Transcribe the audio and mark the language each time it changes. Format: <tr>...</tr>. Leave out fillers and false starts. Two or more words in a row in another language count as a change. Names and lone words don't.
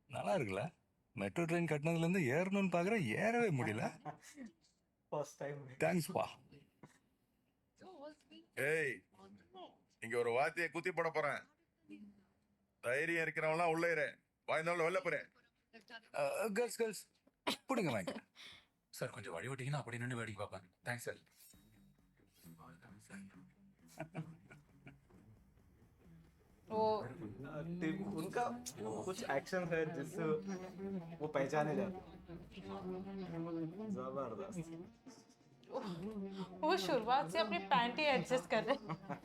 <ta>நல்லா இருக்குல்ல?</ta> <en>metro train</en> <ta>கட்டினதுல இருந்து ஏறணும்னு பாக்குறேன், ஏறவே முடியல.</ta> <en>first time</en> <ta>தேங்க்ஸ்ப்பா. ஏய் இங்க ஒரு வாத்தியை குத்தி போட போறேன். தைரியம் இருக்கிறவன்லாம் உள்ள இரு. வாய்ந்தாலும் வெளில போறேன். கேர்ள்ஸ் பிடிங்க வாங்க. சார் கொஞ்சம் வழி விட்டீங்கன்னா அப்படி நின்று வேடிக்கை பார்ப்பேன். தேங்க்ஸ் சார்.</ta> <hi>वो उनका कुछ एक्शन है जिससे वो पहचाने जाते। जबरदस्त। वो शुरुआत से अपनी पैंट ही एडजस्ट कर रहे हैं।</hi>